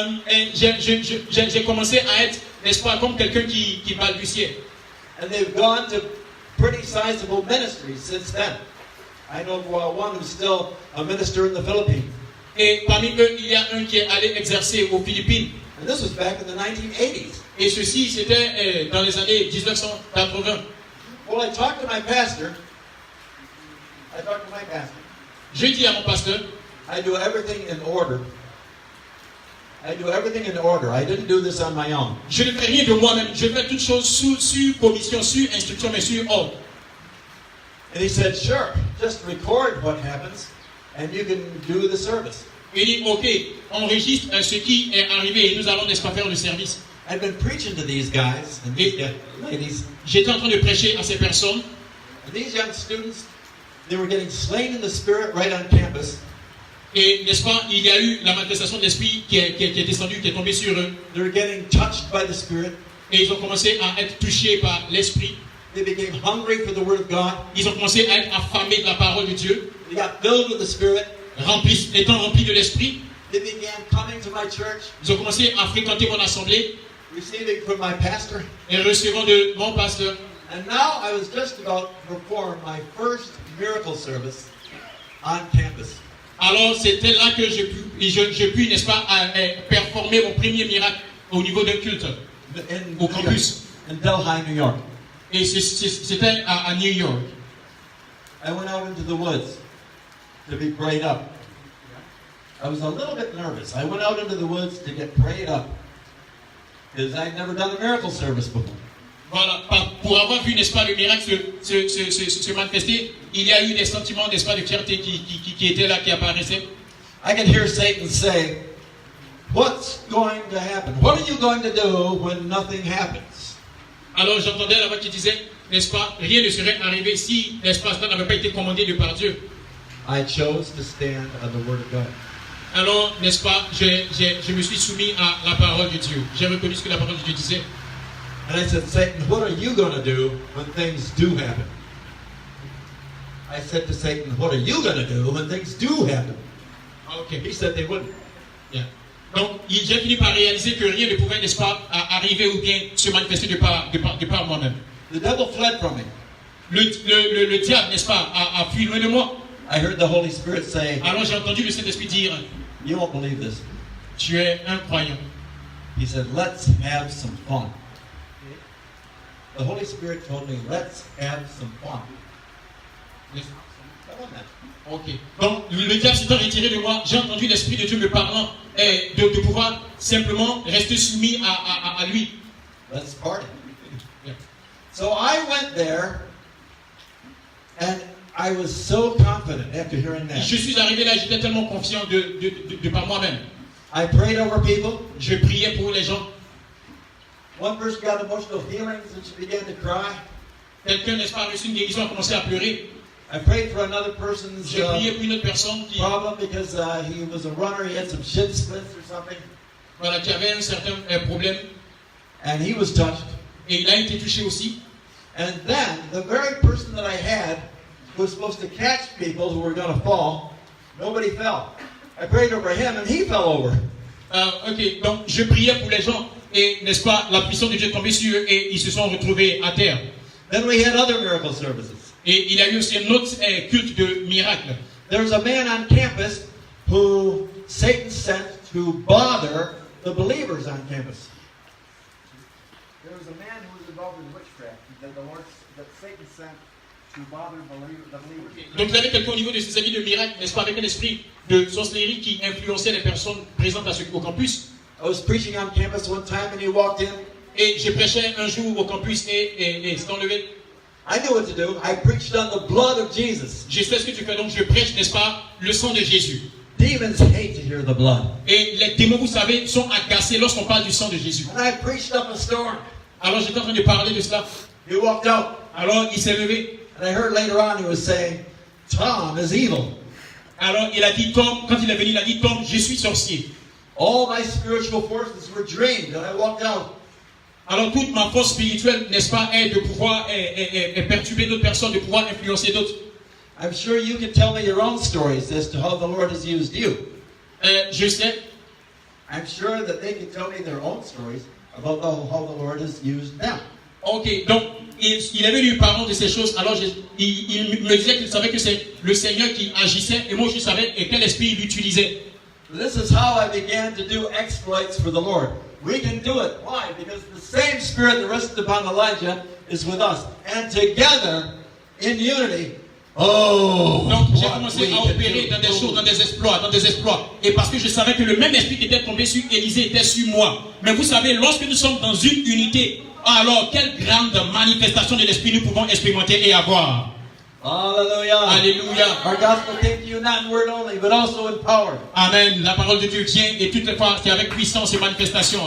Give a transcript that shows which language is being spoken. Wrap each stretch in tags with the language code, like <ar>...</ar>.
<fr>Et j'ai commencé à être, n'est-ce pas, comme quelqu'un qui balbutiait.</fr> <en>And they've gone to pretty sizable ministries since then. I know one who's still a minister in the Philippines.</en> <fr>Et parmi eux, il y a un qui est allé exercer aux Philippines.</fr> <en>And this was back in the 1980s.</en> <fr>Et ceci, c'était dans les années 1980.</fr> <en>Well, I talked to my pastor, I talked to my pastor.</en> <fr>Je dis à mon pasteur,</fr> <en>I do everything in order. I do everything in order. I didn't do this on my own.</en> <fr>je ne fais rien de moi-même, je fais toutes choses sur commission, sur instruction, mais sur ordre.</fr> <en>And he said, sure, just record what happens and you can do the service.</en> <fr>Il dit, ok, enregistre ce qui est arrivé et nous allons, n'est-ce pas, faire le service.</fr> <en>I've been preaching to these guys and these ladies.</en> <fr>J'étais en train de prêcher à ces personnes.</fr> <en>And these young students, they were getting slain in the spirit right on campus.</en> <fr>Et n'est-ce pas, il y a eu la manifestation de l'esprit qui est descendue, qui est tombée sur eux.</fr> <en>They were getting touched by the Spirit.</en> <fr>Et ils ont commencé à être touchés par l'esprit.</fr> <en>They became hungry for the Word of God.</en> <fr>Ils ont commencé à être affamés de la parole de Dieu,</fr> <en>They got filled with the Spirit.</en> <fr>étant remplis de l'esprit.</fr> <en>They began coming to my church,</en> <fr>Ils ont commencé à fréquenter mon assemblée</fr> <en>receiving from my pastor.</en> <fr>et recevant de mon pasteur.</fr> <en>And now I was just about to perform my first miracle service on campus.</en> <fr>Alors c'était là que j'ai pu, n'est-ce pas, performer mon premier miracle au niveau d'un culte au campus.</fr> <en>In Delhi, New York.</en> <fr>Et c'était à New York.</fr> <en>I went out into the woods to be prayed up. I was a little bit nervous. I went out into the woods to get prayed up because I'd never done a miracle service before.</en> <fr>Voilà, pour avoir vu, n'est-ce pas, le miracle se manifester, il y a eu des sentiments, n'est-ce pas, de fierté qui étaient là, qui apparaissaient.</fr> <en>I could hear Satan say, what's going to happen? What are you going to do when nothing happens?</en> <fr>Alors j'entendais la voix qui disait, n'est-ce pas, rien ne serait arrivé si, n'est-ce pas, cela n'avait pas été commandé de par Dieu.</fr> <en>I chose to stand on the Word of God.</en> <fr>Alors, n'est-ce pas, je me suis soumis à la parole de Dieu. J'ai reconnu ce que la parole de Dieu disait.</fr> <en>And I said, Satan, what are you going to do when things do happen? I said to Satan, what are you going to do when things do happen? Ok. He said they wouldn't. Yeah.</en> <fr>Donc, j'ai fini par réaliser que rien ne pouvait, n'est-ce pas, arriver ou bien se manifester de par moi-même.</fr> <en>The devil fled from me.</en> <fr>Le diable, n'est-ce pas, a fui loin de moi.</fr> <en>I heard the Holy Spirit say,</en> <fr>Alors j'ai entendu le Saint-Esprit dire,</fr> <en>you won't believe this.</en> <fr>tu es un croyant.</fr> <en>He said, let's have some fun. The Holy Spirit told me, let's have some fun. Come on now. Ok.</en> <fr>Donc, le diable s'étant retiré de moi, j'ai entendu l'Esprit de Dieu me parlant de pouvoir simplement rester soumis à lui.</fr> <en>Let's party. Yeah. So I went there, and I was so confident after hearing that.</en> <fr>Je suis arrivé là, j'étais tellement confiant de par moi-même.</fr> <en>I prayed over people.</en> <fr>Je priais pour les gens.</fr> <en>One person got emotional feelings and she began to cry.</en> <fr>Quelqu'un, n'est-ce pas, a reçu une guérison, a commencé à pleurer.</fr> <en>I prayed for another person's</en> <fr>J'ai prié pour une autre personne qui,</fr> <en>problem because he was a runner. He had some shin splints or something.</en> <fr>voilà, qui avait un certain problème</fr> <en>And he was touched.</en> <fr>et il a été touché aussi.</fr> <en>And then the very person that I had who was supposed to catch people who were going to fall, nobody fell. I prayed over him and he fell over.</en> <fr>Ok, donc je priais pour les gens et, n'est-ce pas, la puissance de Dieu est tombée sur eux et ils se sont retrouvés à terre.</fr> <en>Then we had other miracle services.</en> <fr>Et il y a eu aussi un autre culte de miracle.</fr> <en>There was a man on campus who Satan sent to bother the believers on campus. There was a man who was involved in witchcraft that Satan sent to bother the believers.</en> <fr>Donc vous avez quelqu'un au niveau de ses amis de miracle, n'est-ce pas, avec un esprit de sorcellerie qui influençait les personnes présentes au campus.</fr> <en>I was preaching on campus one time and he walked in.</en> <fr>Et je prêchais un jour au campus et s'est enlevé.</fr> <en>I knew what to do. I preached on the blood of Jesus.</en> <fr>Je sais ce que tu fais, donc je prêche, n'est-ce pas, le sang de Jésus.</fr> <en>Demons hate to hear the blood.</en> <fr>Et les démons, vous savez, sont agacés lorsqu'on parle du sang de Jésus.</fr> <en>And I preached up a storm.</en> <fr>Alors j'étais en train de parler de cela.</fr> <en>He walked out.</en> <fr>Alors il s'est levé.</fr> <en>And I heard later on he was saying, Tom is evil.</en> <fr>Alors il a dit, Tom, quand il est venu, il a dit, Tom, je suis sorcier.</fr> <en>All my spiritual forces were drained and I walked out.</en> <fr>Alors toute ma force spirituelle, n'est-ce pas, est de pouvoir perturber d'autres personnes, de pouvoir influencer d'autres.</fr> <en>I'm sure you can tell me your own stories as to how the Lord has used you.</en> <fr>Je sais.</fr> <en>I'm sure that they can tell me their own stories about how the Lord has used them.</en> <fr>Ok, donc il avait eu parlant de ces choses. Alors il me disait qu'il savait que c'est le Seigneur qui agissait et moi je savais quel esprit il utilisait.</fr> <en>This is how I began to do exploits for the Lord. We can do it. Why? Because the same Spirit that rested upon Elijah is with us. And together, in unity, Oh,</en> <fr>Donc j'ai</fr> <en>what</en> <fr>commencé</fr> <en>we</en> <fr>à</fr> <en>can</en> <fr>opérer</fr> <en>do.</en> <fr>dans des choses, dans des exploits. Et parce que je savais que le même esprit qui était tombé sur Élisée était sur moi. Mais vous savez, lorsque nous sommes dans une unité, alors quelle grande manifestation de l'esprit nous pouvons expérimenter et avoir.</fr> <en>Hallelujah.</en> <fr>Alléluia.</fr> <en>Our gospel came to you not in word only, but also in power. Amen.</en> <fr>La parole de Dieu vient et toutes les fois c'est avec puissance et manifestation.</fr>